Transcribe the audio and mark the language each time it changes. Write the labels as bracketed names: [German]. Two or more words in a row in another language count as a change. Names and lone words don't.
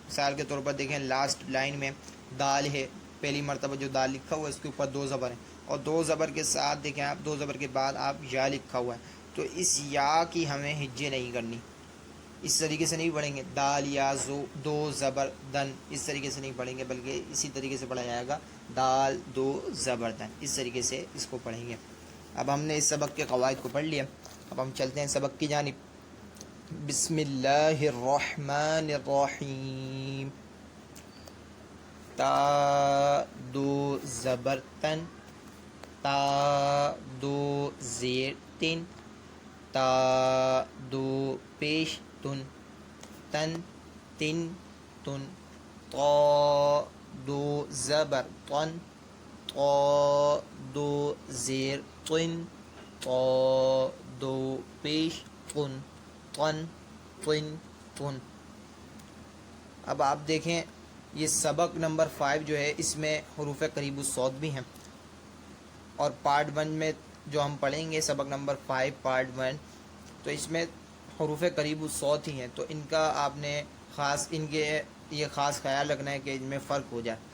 [Urdu] مثال کے طور پر دیکھیں لاسٹ لائن میں دال ہے، پہلی مرتبہ جو دال لکھا ہوا ہے اس کے اوپر 2 زبر ہیں، اور دو زبر کے ساتھ دیکھیں آپ، دو زبر کے بعد آپ یا لکھا ہوا ہے، تو اس یا کی ہمیں ہجے نہیں کرنی، اس طریقے سے نہیں پڑھیں گے دال یا زو دو زبر دن، اس طریقے سے نہیں پڑھیں گے، بلکہ اسی طریقے سے پڑھا جائے گا دال دو زبر دن، اس طریقے سے اس کو پڑھیں گے۔ اب ہم نے اس سبق کے قواعد کو پڑھ لیا، اب ہم چلتے ہیں سبق کی جانب۔ [Arabic] بسم اللہ الرحمن الرحیم۔ [Urdu] تا دو زبر تن، تا دو زیر تن، تا دو پیش تن، تن تن تن، طا دو زبر طن، طا دو زیر طن، طا دو پیش طن، طن طن طن۔ اب آپ دیکھیں یہ سبق نمبر 5 جو ہے اس میں حروف قریب الصوت بھی ہیں، اور پارٹ 1 میں جو ہم پڑھیں گے سبق نمبر 5 پارٹ 1، تو اس میں حروف قریب الصوت ہی ہیں، تو ان کا آپ نے خاص ان کے یہ خاص خیال رکھنا ہے کہ ان میں فرق ہو جائے۔